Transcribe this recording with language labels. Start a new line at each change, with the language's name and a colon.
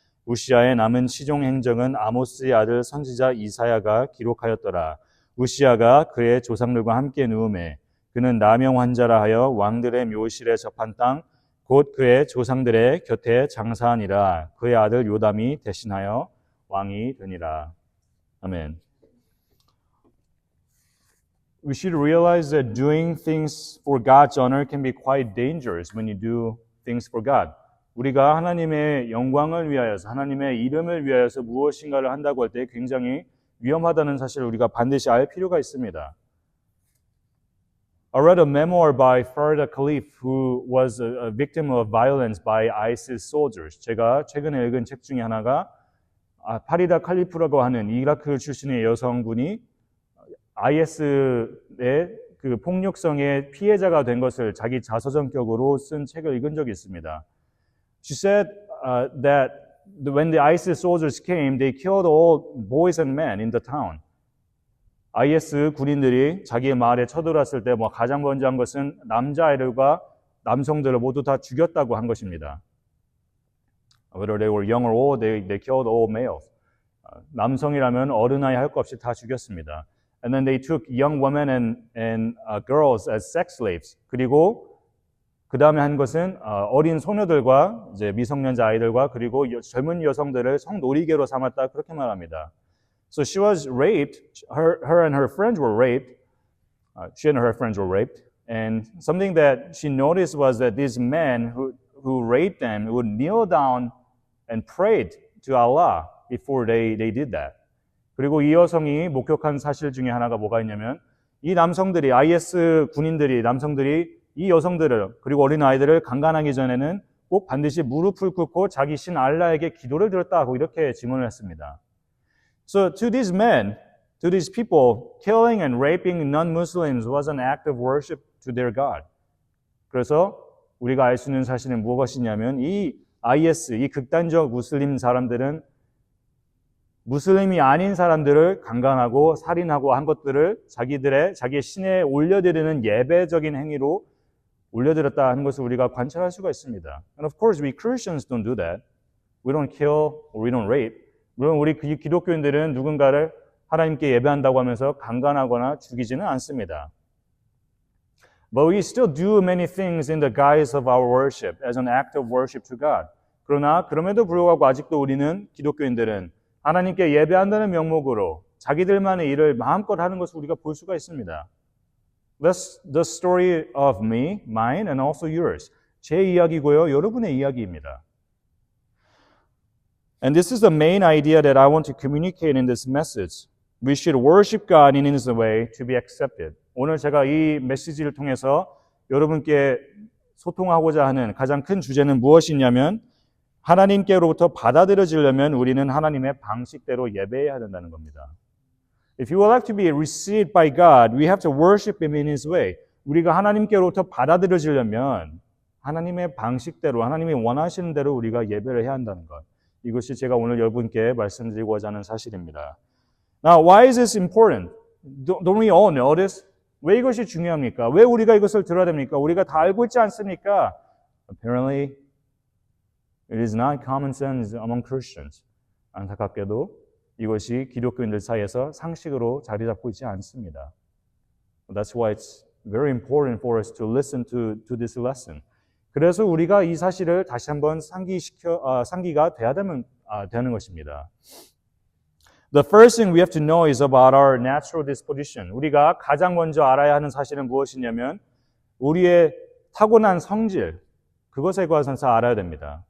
Korean: 우시야의 남은 시종 행적은 아모스의 아들 선지자 이사야가 기록하였더라. 우시야가 그의 조상들과 함께 누우매 그는 나병 환자라 하여 왕들의 묘실에 접한 땅 곧 그의 조상들의 곁에 장사하니라. 그의 아들 요담이 대신하여 왕이 되니라. 아멘.
English: We should realize that doing things for God's honor can be quite dangerous when you do things for God.
Korean: 우리가 하나님의 영광을 위하여서 하나님의 이름을 위하여서 무엇인가를 한다고 할 때 굉장히 위험하다는 사실을 우리가 반드시 알 필요가 있습니다.
English: I read a memoir by Farida Khalif, who was a victim of violence by ISIS soldiers.
Korean: 제가 최근에 읽은 책 중에 하나가 파리다 칼리프라고 하는 이라크 출신의 여성분이 IS의 그 폭력성의 피해자가 된 것을 자기 자서전격으로 쓴 책을 읽은 적이 있습니다.
English: She said that when the ISIS soldiers came, they killed all boys and men in the town.
Korean: IS 군인들이 자기의 마을에 쳐들어왔을 때 가장 먼저 한 것은 남자아이들과 남성들을 모두 다 죽였다고 한 것입니다.
English: Whether they were young or old, they killed all males.
Korean: 남성이라면 어른아이 할 것 없이 다 죽였습니다.
English: And then they took young women and girls as sex slaves.
Korean: 그리고 그 다음에 한 것은 어린 소녀들과 이제 미성년자 아이들과 그리고 젊은 여성들을 성놀이개로 삼았다 그렇게 말합니다.
English: So she was raped. Her and her friends were raped. She and her friends were raped. And something that she noticed was that these men who raped them would kneel down and prayed to Allah before they did that.
Korean: 그리고 이 여성이 목격한 사실 중에 하나가 뭐가 있냐면 이 남성들이 IS 군인들이 남성들이 이 여성들을 그리고 어린 아이들을 강간하기 전에는 꼭 반드시 무릎을 꿇고 자기 신 알라에게 기도를 드렸다고 이렇게 증언을 했습니다.
English: So to these men, to these people, killing and raping non-Muslims was an act of worship to their God.
Korean: 그래서 우리가 알 수 있는 사실은 무엇이냐면 이 IS, 이 극단적 무슬림 사람들은 무슬림이 아닌 사람들을 강간하고 살인하고 한 것들을 자기의 신에 올려드리는 예배적인 행위로 올려드렸다 하는 것을 우리가 관찰할 수가 있습니다.
English: And of course, we Christians don't do that. We don't kill or we don't rape.
Korean: 물론 우리 기독교인들은 누군가를 하나님께 예배한다고 하면서 강간하거나 죽이지는 않습니다.
English: But we still do many things in the guise of our worship as an act of worship to God.
Korean: 그러나 그럼에도 불구하고 아직도 우리는 기독교인들은 하나님께 예배한다는 명목으로 자기들만의 일을 마음껏 하는 것을 우리가 볼 수가 있습니다.
English: That's the story of me, mine, and also yours.
Korean: 제 이야기고요, 여러분의 이야기입니다.
English: And this is the main idea that I want to communicate in this message. We should worship God in His way to be accepted.
Korean: 오늘 제가 이 메시지를 통해서 여러분께 소통하고자 하는 가장 큰 주제는 무엇이냐면 하나님께로부터 받아들여지려면 우리는 하나님의 방식대로 예배해야 된다는 겁니다.
English: If you would like to be received by God, we have to worship Him in His way.
Korean: 우리가 하나님께로부터 받아들여지려면 하나님의 방식대로, 하나님이 원하시는 대로 우리가 예배를 해야 한다는 것. 이것이 제가 오늘 여러분께 말씀드리고자 하는 사실입니다.
English: Now, why is this important? Don't we all know this?
Korean: 왜 이것이 중요합니까? 왜 우리가 이것을 들어야 됩니까? 우리가 다 알고 있지 않습니까?
English: Apparently, it is not common sense among Christians.
Korean: 안타깝게도 이것이 기독교인들 사이에서 상식으로 자리 잡고 있지 않습니다.
English: That's why it's very important for us to listen to this lesson.
Korean: 그래서 우리가 이 사실을 다시 한번 상기가 돼야 되는 것입니다.
English: The first thing we have to know is about our natural disposition.
Korean: 우리가 가장 먼저 알아야 하는 사실은 무엇이냐면 우리의 타고난 성질, 그것에 관해서 알아야 됩니다.